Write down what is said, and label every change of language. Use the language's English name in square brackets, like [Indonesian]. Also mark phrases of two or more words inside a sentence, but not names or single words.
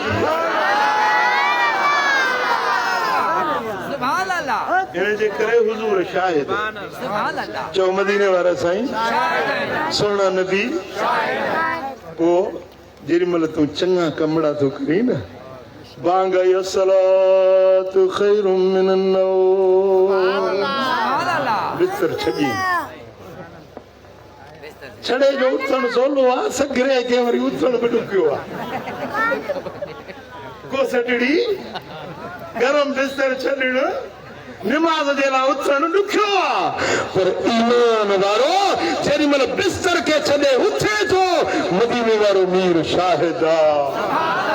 [Sindhi] इन जे करे हुज़ूर शाहिद चओ मदीने वारा साईं सोना नबी पोइ जेॾी महिल तूं चङा कमड़ा थो करी न बांग [Arabic] الصلاة خير من النوم [Sindhi] बिस्तर छॾी छड़े जो उथण सोलो आहे सगरे खे वरी उथण बि ॾुकियो आहे को सटड़ी गरम बिस्तर छॾणु निमाज़ जे लाइ उथण ॾुखियो आहे पर ईमान वारो जेॾी महिल बिस्तर खे छॾे उथे थो मदीने वारो मीर शाहिद आहे